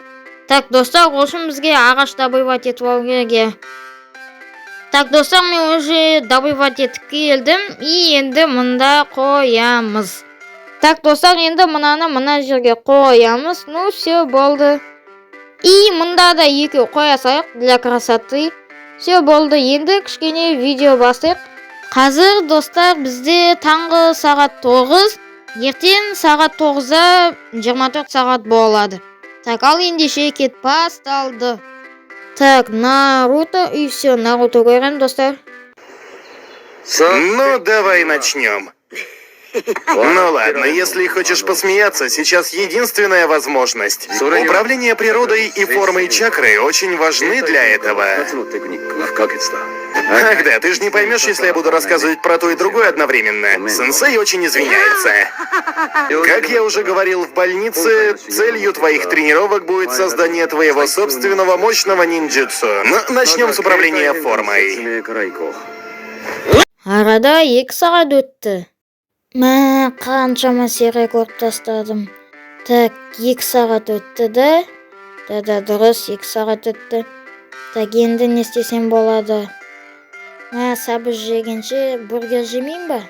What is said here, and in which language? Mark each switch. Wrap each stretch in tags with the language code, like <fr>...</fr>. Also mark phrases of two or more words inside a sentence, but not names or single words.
<kk>Так, достар, үшін бізге ағаш добывать етіп алу керек. Так, достар, мен уже добывать етіп келдім. И енді мұнда қоямыз. Так, достар, енді мына жерге қоямыз.</kk> <ru>Ну, все,</ru> <kk>болды. И мұнда да екеу қоя салайық</kk> <ru>для красоты. Все,</ru> <kk>болды. Енді кішкене видео бастайық. Қазір, достар, бізде таңғы сағат 9. Ертең сағат 9-да 24 сағат болады. Так, ал ендеше кет басталды. Так, Наруто,</kk> <ru>и все,</ru> <kk>Наруто көрем, достар.</kk> <ru>Ну, давай начнем. Ну ладно, если хочешь посмеяться, сейчас единственная возможность. Управление природой и формой чакры очень важны для этого. Ах да, ты же не поймешь, если я буду рассказывать про то и другое одновременно. Сенсей очень извиняется. Как я уже говорил в больнице, целью твоих тренировок будет создание твоего собственного мощного ниндзюцу. Но начнем с управления формой.</ru> <kk>Арада 2 сағат өтті. Қаншама серия көріп тастадым. Так, 2 сағат өтті да. Да, дұрыс, 2 сағат өтті. Так, енді не істесем болады? Сабыз жегенше бургер жемейін ба?</kk>